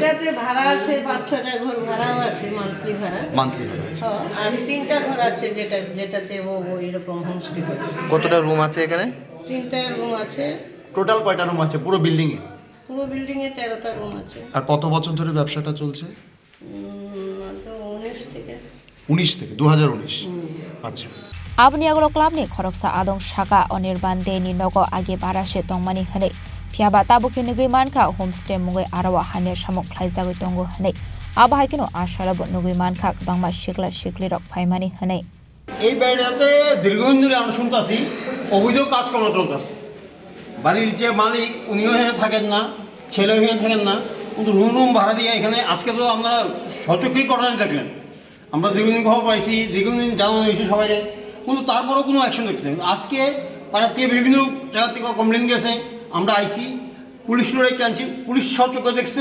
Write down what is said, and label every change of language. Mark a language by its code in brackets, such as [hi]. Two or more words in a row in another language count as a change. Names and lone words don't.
[bn] এটাতে ভাড়া আছে 5-6টা ঘর ভাড়াও আছে মান্থলি ভাড়া আর 3টা ঘর আছে যেটাতে ও এরকম হোমস্টে করছে কতটা রুম আছে এখানে 3টা রুম আছে টোটাল কয়টা রুম আছে পুরো বিল্ডিং এ 13টা রুম আছে আর কত বছর ধরে ব্যবসাটা চলছে 19 থেকে 2019 আচ্ছা [trp] Abni agolo club ni khoroksa adong shaka Onirban de ni nogo age barashe tongmani hane phiaba tabuki nugui mankha homestay mungoi arawa hane samuk Khlaijagoi tongo hane aba haikino asharabo nugui mankha Kwbangma Siklirok faimani hane [bn] এই বাড়িতে দীর্ঘদিন ধরে আমরা শুনতাছি অবৈধ কাজকর্ম চলতেছে বাড়ির যে মালিক উনিও এখানে থাকেন না ছেলেও এখানে থাকেন না কিন্তু রুম ভাড়া দিয়ে এখানে আজকে তো আমরা সচক্ষেই ঘটনা দেখলেন আমরা দীর্ঘদিন খবর পাইছি দীর্ঘদিন জানানো হয়েছে সবাই কিন্তু তারপরেও কোনো অ্যাকশন দেখছি আজকে তারা থেকে বিভিন্ন জায়গা থেকে কমপ্লেন গেছে আমরা আইসি পুলিশ লড়াই আনছি, পুলিশ সব চোখে দেখছে।